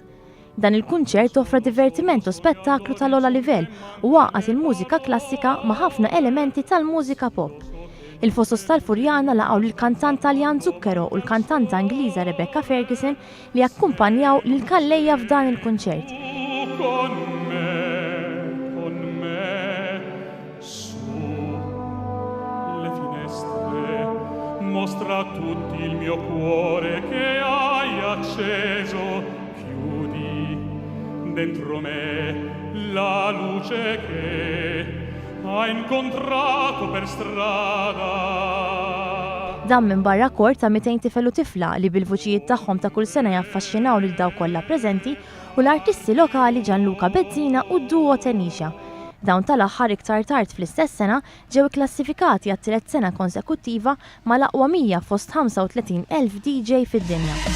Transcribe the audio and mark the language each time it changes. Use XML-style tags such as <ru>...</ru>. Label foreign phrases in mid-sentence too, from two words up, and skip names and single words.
<mt>Dan il-kunċert offra divertiment u spettaklu tal-ogħla livell u għaqqat il-mużika klassika ma' ħafna elementi tal-mużika pop. Il-Fosos tal-Furjana laqgħu lill-kantant Taljan Zucchero u l-kantanta Ingliża Rebecca Ferguson li akkumpanjaw lil Calleja f'dan il-kunċert.</mt> <it>Mostra tutti il mio cuore che hai acceso, chiudi dentro me la luce che hai incontrato per strada.</it> <mt>Dan minn barra kor ta' 200 tifel u tifla li bil-vuċijiet tagħhom ta' kull sena jaffaxxinaw lil dawk kollha preżenti u l-artisti lokali Gianluca Bezzina u d-duo Tenisha. Dawn tal-aħħar iktar tard fl-istess sena ġew ikklassifikati għat-tielet sena konsekuttiva mal-aqwa 100 fost 35,000 DJ fid-dinja.</mt>